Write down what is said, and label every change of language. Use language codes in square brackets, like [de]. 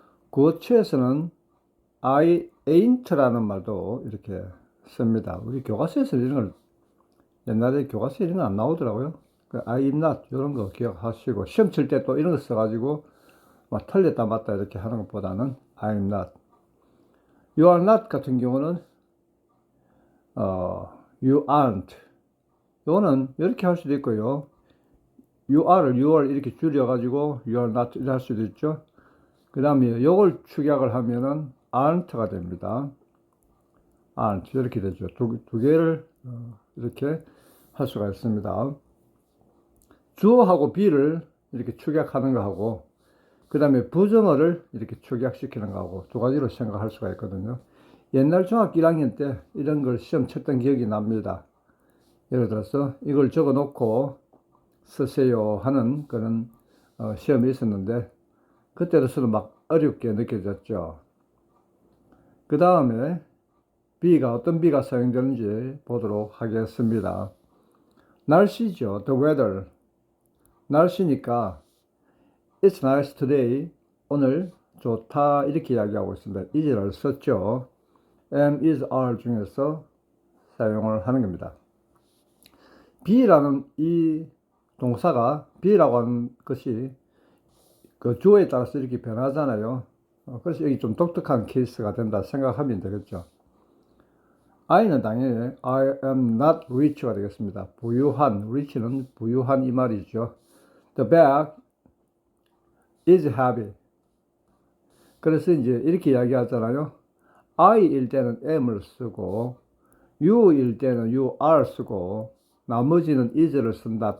[ko] 구어체에서는 [en] I ain't [ko] 라는 말도 이렇게 씁니다. 우리 교과서에서 이런 걸, 옛날에 교과서에 이런 거 안 나오더라고요. [en] I'm not [ko] 이런 거 기억하시고, 시험 칠 때 또 이런 거 써가지고 막 틀렸다 맞다 이렇게 하는 것보다는 I'm not. [en] You are not [ko] 같은 경우는 [en] you aren't. [ko] 이거는 이렇게 할 수도 있고요. you are 이렇게 줄여가지고 [en] you are not [ko] 이렇게 할 수도 있죠. 그 다음에 이걸 축약을 하면은 aren't가 됩니다. aren't 이렇게 되죠. 두 개를 이렇게 할 수가 있습니다. 주어하고 be를 이렇게 축약하는 거하고, 그 다음에 부정어를 이렇게 축약시키는 거하고 두 가지로 생각할 수가 있거든요. 옛날 중학교 1학년 때 이런 걸 시험 쳤던 기억이 납니다. 예를 들어서 이걸 적어 놓고 쓰세요 하는 그런 시험이 있었는데, 그때로서는 막 어렵게 느껴졌죠. 그 다음에 어떤 B가 사용되는지 보도록 하겠습니다. 날씨죠. [en] The weather. [ko] 날씨니까 [en] It's nice today. [ko] 오늘 좋다. 이렇게 이야기하고 있습니다. is를 썼죠. am, is, are 중에서 사용을 하는 겁니다. be라는 이 동사가, be라고 하는 것이 그 주어에 따라서 이렇게 변하잖아요. 그래서 여기 좀 독특한 케이스가 된다 생각하면 되겠죠. [en] I는 [ko] 당연히 [en] I am not rich가 [ko] 되겠습니다. 부유한, rich는 부유한 이 말이죠. [en] The bag is heavy. [ko] 그래서 이제 이렇게 이야기하잖아요. I일 때는 am을 쓰고, you일 때는 [en] you are [ko] 쓰고, 나머지는 is를 쓴다.